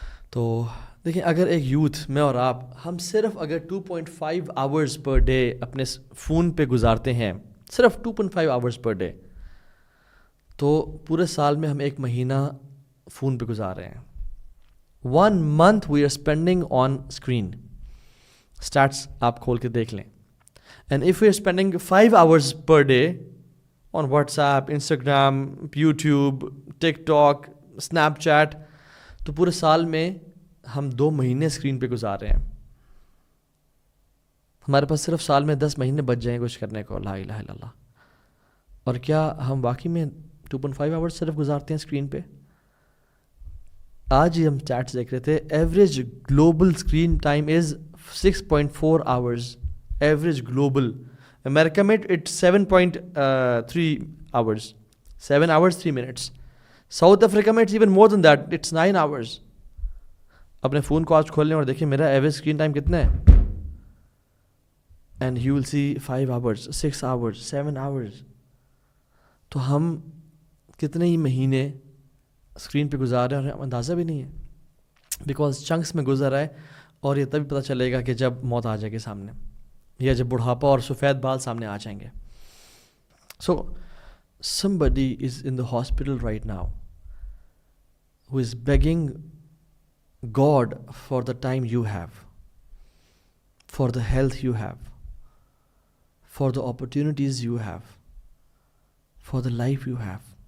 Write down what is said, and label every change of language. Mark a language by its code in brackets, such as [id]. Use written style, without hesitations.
[ur] تو دیکھیں اگر ایک یوتھ میں اور آپ ہم صرف اگر 2.5 آورز پر ڈے اپنے فون پہ گزارتے ہیں، صرف 2.5 آورز پر ڈے، تو پورے سال میں ہم 1 مہینہ فون پہ گزار رہے ہیں. [en] 1 month we are spending on screen. [ur] Stats آپ کھول کے دیکھ لیں. [en] And if we are spending 5 hours per day on WhatsApp, Instagram, YouTube, TikTok, Snapchat, [ur] تو پورے سال میں ہم 2 مہینے اسکرین پہ گزار رہے ہیں. ہمارے پاس صرف سال میں 10 مہینے بچ جائیں کچھ کرنے کو. لا الہ الا اللہ. اور کیا ہم واقعی میں 2.5 آورس صرف گزارتے ہیں اسکرین پہ؟ آج ہی ہم چیٹس دیکھ رہے تھے، [en] Average global screen time is 6.4 hours. [ur] Average global. امریکہ میں it 7.3 hours. [en] 7 hours 3 minutes. South Africa میں it's even more than that, it's 9 hours. [ur] اپنے فون کو آج کھول لیں اور دیکھیں میرا ایوریج اسکرین ٹائم کتنا ہے، [en] And you will see 5 hours 6 hours 7 hours. [ur] تو ہم کتنے ہی مہینے اسکرین پہ گزار رہے ہیں اور ہمیں اندازہ بھی نہیں ہے، بیکاز چنکس میں گزر رہا ہے. اور یہ تبھی پتہ چلے گا کہ جب موت آ جائے گی سامنے، یا جب بڑھاپا اور سفید بال سامنے آ جائیں گے. [en] So somebody is in the hospital right now who is begging God for the time you have, for the health you have, for the opportunities you have, for the life you have.